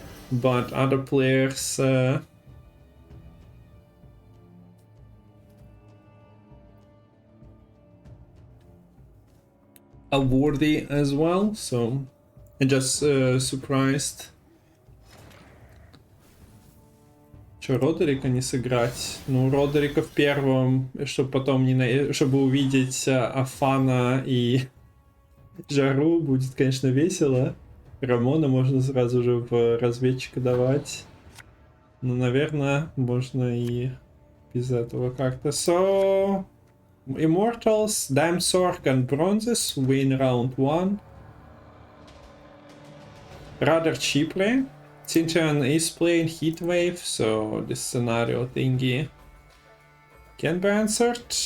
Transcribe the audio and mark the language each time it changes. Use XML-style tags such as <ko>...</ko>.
<en>But other players are worthy as well, so I'm just surprised.</en> <ru>Че, Родерика не сыграть? Ну, Родерика в первом, чтобы потом не чтобы увидеть Афана и жару будет, конечно, весело. Рамона можно сразу же в разведчика давать. Но, наверное, можно и без этого как-то.</ru> <en>So, Immortals, Dime Sork and Bronzes win round 1. Rather cheaply. Cintrian is playing Heatwave, so this scenario thingy can be answered.</en>